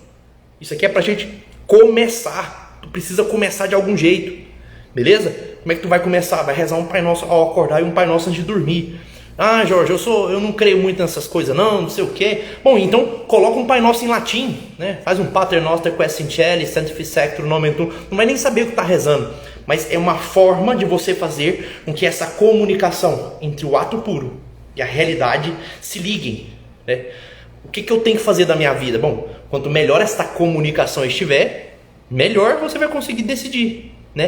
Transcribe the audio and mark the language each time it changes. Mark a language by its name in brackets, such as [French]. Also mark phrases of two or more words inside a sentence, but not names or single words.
[Portuguese] Isso aqui é pra gente começar. Tu precisa começar de algum jeito. Beleza? Como é que tu vai começar? Vai rezar um Pai Nosso ao acordar e um Pai Nosso antes de dormir. Ah, Jorge, eu não creio muito nessas coisas não sei o quê. Bom, então coloca um Pai Nosso em latim, né? Faz um [Latin] Pater Noster quae sincere, sanctificectur nomen tuum. [Portuguese] Não vai nem saber o que está rezando. Mas é uma forma de você fazer com que essa comunicação entre o ato puro e a realidade se liguem, né? O que eu tenho que fazer da minha vida? Bom, quanto melhor esta comunicação estiver, melhor você vai conseguir decidir, né?